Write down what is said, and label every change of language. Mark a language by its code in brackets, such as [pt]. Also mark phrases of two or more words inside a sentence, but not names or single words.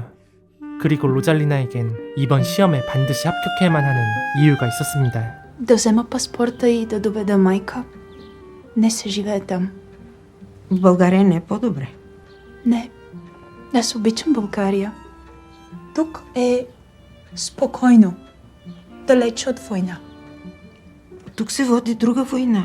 [ko] 그리고 로잘리나에겐 이번 시험에 반드시 합격해야만 하는 이유가 있었습니다. [bg] Да взема паспорта и да доведа майка. Не се живее там. В България не е по-добре. Не. Аз обичам България. Тук е спокойно. Далеч от война. Тук се води друга война.